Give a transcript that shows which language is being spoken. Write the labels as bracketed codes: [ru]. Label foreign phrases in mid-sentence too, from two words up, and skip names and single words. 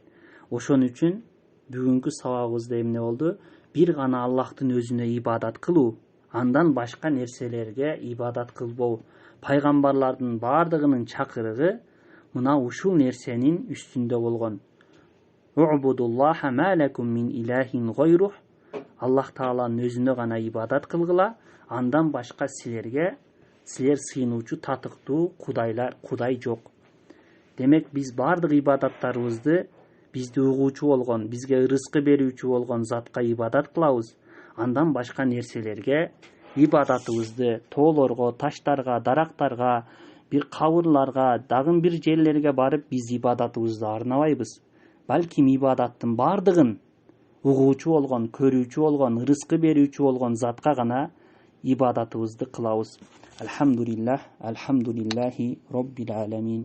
[ky] Ошон үчүн бүгүнкү сабагыбызда эмне болду? Бир гана Аллахтын өзүнө ибадат кылуу, андан башка нерселерге ибадат кылбоо. Пайгамбарлардын бардыгынын чакырыгы мына ушул нерсенин үстүндө болгон. [ar] اعبدوا الله ما لكم من إله غيره. [ky] Аллах Тааланын өзүнө гана ибадат кылгыла, андан башка силер сыйынуучу татыктуу кудай жок. Демек биз бардык ибадаттарыбызды бизди угуучу болгон, бизге ырыскы берүүчү болгон затка ибадат кылабыз. Андан башка нерселерге ибадатыбызды тоолорго, таштарга, дарактарга, бир кабырларга, дагы бир жерлерге барып биз ибадатыбызды арнабайбыз. Балким ибадаттын бардыгын угуучу болгон, көрүүчү болгон, ырыскы берүүчү болгон затка гана ибадатыбызды кылабыз. [ar] الحمد لله رب العالمين.